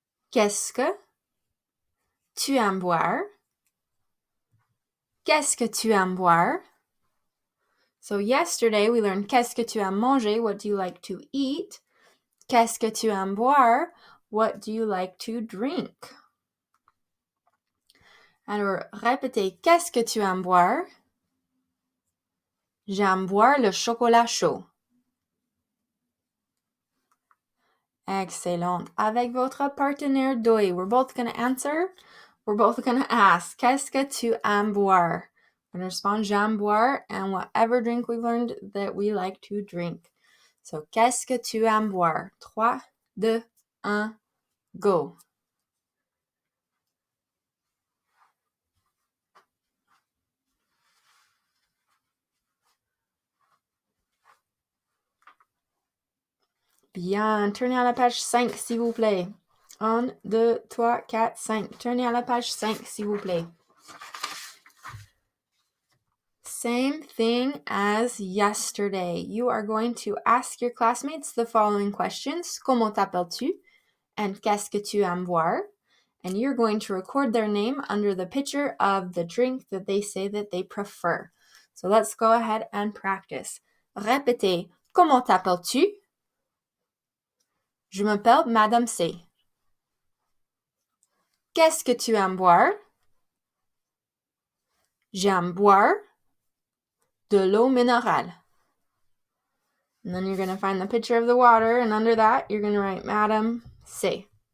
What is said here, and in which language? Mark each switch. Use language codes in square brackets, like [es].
[fr] Qu'est-ce que tu aimes boire? Qu'est-ce que tu aimes boire? [en] So yesterday we learned [fr] qu'est-ce que tu aimes manger? [en] What do you like to eat? [fr] Qu'est-ce que tu aimes boire? [en] What do you like to drink? [fr] Alors, répétez qu'est-ce que tu aimes boire? J'aime boire le chocolat chaud. Excellent. Avec votre partenaire d'œil, [en] we're both going to answer. We're both going to ask, [fr] qu'est-ce que tu aimes boire? [en] We're going to respond, [fr] j'aime boire, [en] and whatever drink we've learned that we like to drink. [fr] So, qu'est-ce que tu aimes boire? 3, 2, 1, go. Bien, tournez à la page 5, s'il vous plaît. 1, 2, 3, 4, 5. Tournez à la page 5, s'il vous plaît. [en] Same thing as yesterday. You are going to ask your classmates the following questions. [fr] Comment t'appelles-tu? [en] And [fr] qu'est-ce que tu aimes boire? [en] and you're going to record their name under the picture of the drink that they say that they prefer. So let's go ahead and practice. [fr] Répétez. Comment t'appelles-tu? Je m'appelle Madame C. Qu'est-ce que tu aimes boire? J'aime boire de l'eau minérale. [en] And then you're going to find the picture of the water, and under that, you're going to write Madame C.